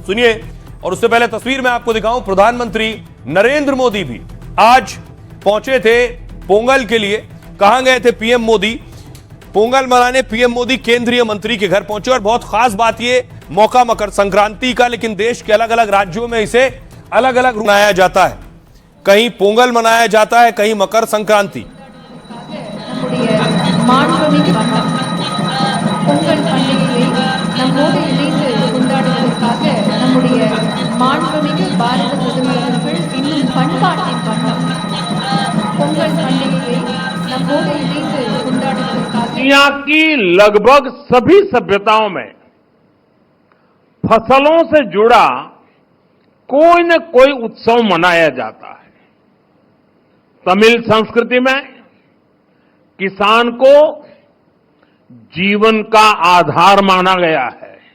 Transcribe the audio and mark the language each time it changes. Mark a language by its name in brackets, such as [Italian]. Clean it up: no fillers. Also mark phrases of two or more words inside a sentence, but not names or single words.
[Hindi] सुनिए, और उससे पहले तस्वीर में आपको दिखाऊं, प्रधानमंत्री नरेंद्र मोदी भी आज पहुंचे थे पोंगल के लिए। कहां गए थे पीएम मोदी? पोंगल मनाने पीएम मोदी केंद्रीय मंत्री के घर पहुंचे और बहुत खास बात ये मौका मकर संक्रांति का, लेकिन देश के अलग अलग राज्यों में इसे अलग अलग मनाया जाता है। कहीं पोंगल मनाया जाता है, कहीं मकर संक्रांति। [Tamil] பொங்கல் பண்டிகையை நம்மோடு இணைந்து கொண்டாடுவதற்காக நம்முடைய மாண்புமிகு பாரத பிரதமர் அவர்கள் இன்னும் பண்பாட்டின் வண்ணம் பொங்கல் பண்டிகையை நம்மோடு இணைந்து கொண்டாடுவதற்காக [Hindi] दुनिया की लगभग सभी सभ्यताओं में फसलों से जुड़ा कोई न कोई उत्सव मनाया जाता है। तमिल संस्कृति में किसान को जीवन का आधार माना गया है।